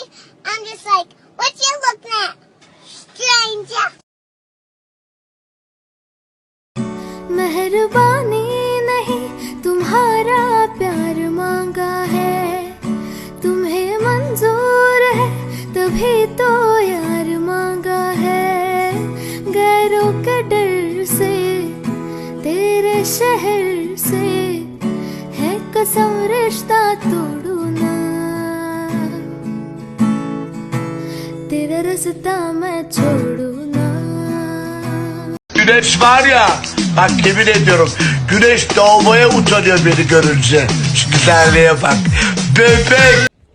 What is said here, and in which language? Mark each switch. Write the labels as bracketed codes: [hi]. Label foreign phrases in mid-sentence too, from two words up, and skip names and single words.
[en] I'm just like, what you looking at, stranger? [hi] मेहरबानी नहीं तुम्हारा प्यार मांगा है, तुम्हें मंजूर है तभी तो यार मांगा है। गैरों के डर से तेरे शहर से है कसम रिश्ता तोड़ू ना, तेरा रास्ता मैं छोड़ू ना। [tr] Güneş var ya, bak yemin ediyorum, güneş doğmaya utanıyor beni görünce. Şu güzelliğe bak. Bebek.